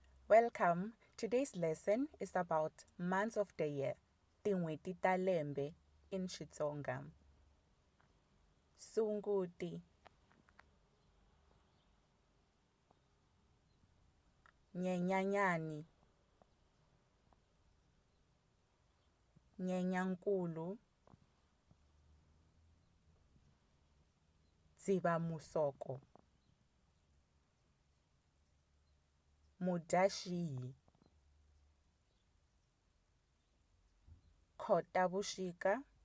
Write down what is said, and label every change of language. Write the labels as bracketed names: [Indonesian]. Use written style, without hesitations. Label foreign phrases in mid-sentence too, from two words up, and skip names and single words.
[English] Welcome. Today's lesson is about months of the year, [Tsonga] tin'hweti ta lembe in Xitsonga. Sunguti, Nyenyanyani, Nyenyankulu, Dzivamusoko, Mudyaxihi, Khotavuxika,